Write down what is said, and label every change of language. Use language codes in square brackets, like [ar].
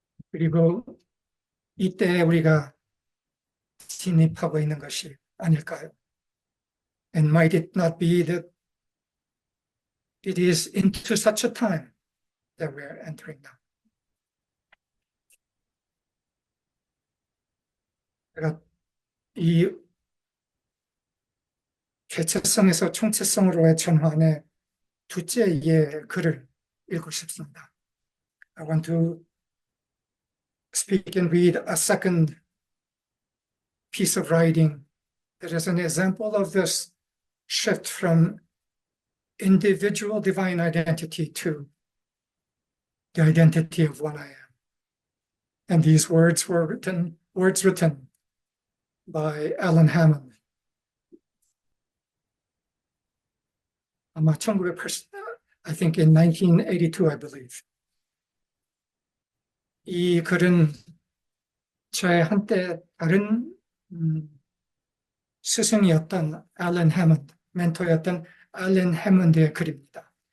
[ko] 그리고 이때 우리가 진입하고 있는 것이 아닐까요? [en] And might it not be that it is into such a time that we're entering now? [ko] 제가 이 개체성에서 총체성으로의 전환의 두째 예 글을 읽고 싶습니다. [en] I want to speak and read a second piece of writing that is an example of this shift from individual divine identity to the identity of one I am. And these words were written by Alan Hammond. [ko] 아마 [en] 1980, I think in 1982, I believe. [ko] 이 글은 저의 한때 다른 스승이었던 앨런 해먼드, 멘토였던 앨런 해먼드의 글입니다.